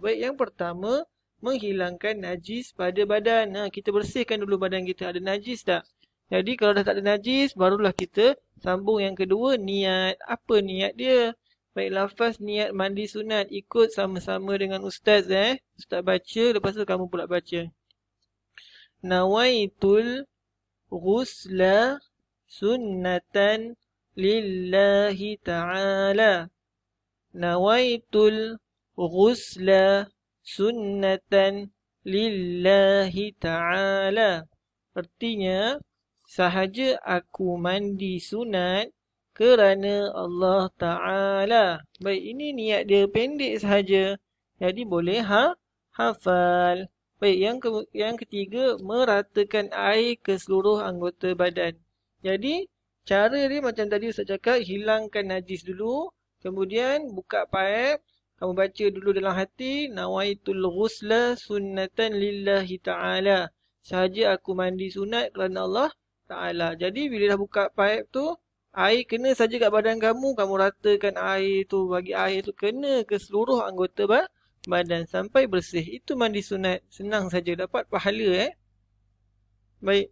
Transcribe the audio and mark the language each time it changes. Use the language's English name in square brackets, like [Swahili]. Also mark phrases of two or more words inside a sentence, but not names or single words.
[Malay] Baik, yang pertama menghilangkan najis pada badan. Kita bersihkan dulu badan kita. Ada najis tak? Jadi kalau dah tak ada najis, barulah kita sambung yang kedua, niat. Apa niat dia? Baik, lafaz niat mandi sunat. Ikut sama-sama dengan Ustaz Ustaz baca, lepas tu kamu pula baca. [Arabic] نويت الغسل سنة لله تعالى. نويت الغسل سنة لله تعالى. [Malay] Artinya, sahaja aku mandi sunat kerana Allah Ta'ala. Baik, ini niat dia pendek sahaja. Jadi boleh hafal. Baik, yang ketiga, meratakan air ke seluruh anggota badan. Jadi, cara dia macam tadi Ustaz cakap, hilangkan najis dulu. Kemudian, buka paip. Kamu baca dulu dalam hati, [Arabic] نويت الغسل سنة لله تعالى. [Malay] Sahaja aku mandi sunat kerana Allah Ta'ala. Jadi, bila dah buka paip tu, air kena saja kat badan kamu, kamu ratakan air tu, bagi air tu kena ke seluruh anggota badan sampai bersih. Itu mandi sunat. Senang saja dapat pahala Baik.